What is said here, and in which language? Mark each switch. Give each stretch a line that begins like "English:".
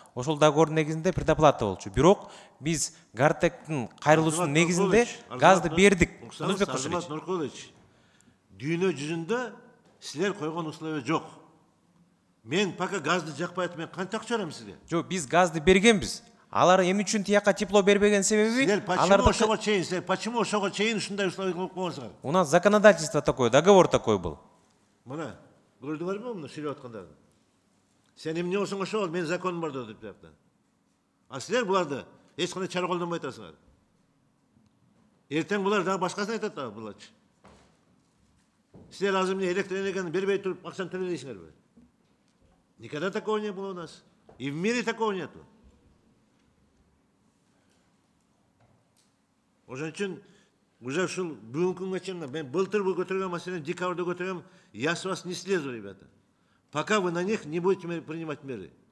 Kyrgyz: Ошол договордун негизинде предоплата болчу. Бирок биз Гартектин кайрылуусунун негизинде газды бердик. Кудусбек Кошалевич. Дүйнө жүзүндө силер койгон условия жок. Мен пока газды жакпай атып, мен канча акча берем сизге? Жок, биз газды бергенбиз. Алар эмне үчүн тияка тепло бербеген себеби
Russian: Почему
Kyrgyz: ошого чейин ушундай условия кылып койгонсуңар?
Russian: У нас законодательство такое, договор такой был.
Kyrgyz: Мына, көрдүңөрбү муну сүйлөп аткандарды? Сен эмне болсоң ошол, мен законым бар деп жатты. А силер буларды эч кандай чара колдонбой атасыңар. Эртең булар дагы башкасын айтат да булачы. Силер азыр эмне электр энергияны бербей туруп акчаны төлө дейсиңерби?
Russian: Никогда такого не было у нас. И в мире такого нету.
Kyrgyz: Ошон үчүн уже ушул бүгүнкү күнгө чейин мен былтыр бул көтөргөн маселени декабрда көтөргөм.
Russian: Я с вас не слезу, ребята. Пока вы на них не будете принимать меры.